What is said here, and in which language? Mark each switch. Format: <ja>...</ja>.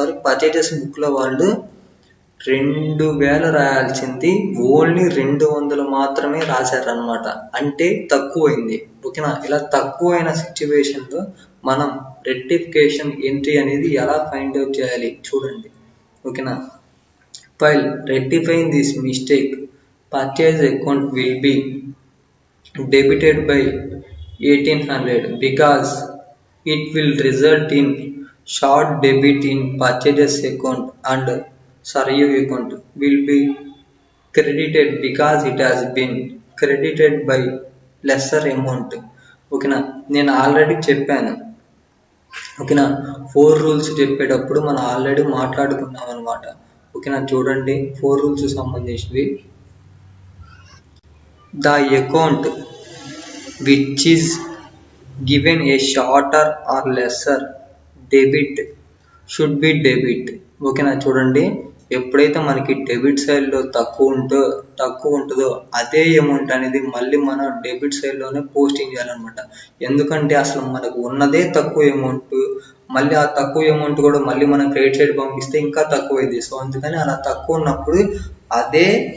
<te>Purchases బుక్లో వాళ్ళు 2000 రాయాల్సింది only 200 మాత్రమే రాశారనమాట. అంటే తక్కువైంది. ఓకేనా. ఇలా తక్కువైన సిచ్యువేషన్లో మనం రెక్టిఫికేషన్ ఎంట్రీ అనేది ఎలా ఫైండ్ అవుట్ చేయాలి చూడండి. ఓకేనా.</te> <en>while rectifying this mistake, purchase account will be debited by 1800 because it will result in short debit in purchases account and Saryu account will be credited because it has been credited by lesser amount.</en> <te>ఓకేనా. నేను already చెప్పాను. ఓకేనా. 4 rules చెప్పేటప్పుడు మనం already మాట్లాడుకున్నాం అనమాట. ఓకేనా. చూడండి, 4 రూల్స్ సంబంధించినవి.</te> <en>The account which is given a shorter or lesser debit should be debit.</en> <te>ఓకేనా. చూడండి, ఎప్పుడైతే మనకి డెబిట్ సైడ్లో తక్కువ ఉంటుందో అదే అమౌంట్ అనేది మళ్ళీ మనం డెబిట్ సైడ్లోనే పోస్టింగ్ చేయాలన్నమాట. ఎందుకంటే అసలు మనకు ఉన్నదే తక్కువ అమౌంట్, మళ్ళీ ఆ తక్కువ అమౌంట్ కూడా మళ్ళీ మనం క్రెడిట్ సైడ్ పంపిస్తే ఇంకా తక్కువైంది. సో అందుకని అలా తక్కువ ఉన్నప్పుడు అదే</te>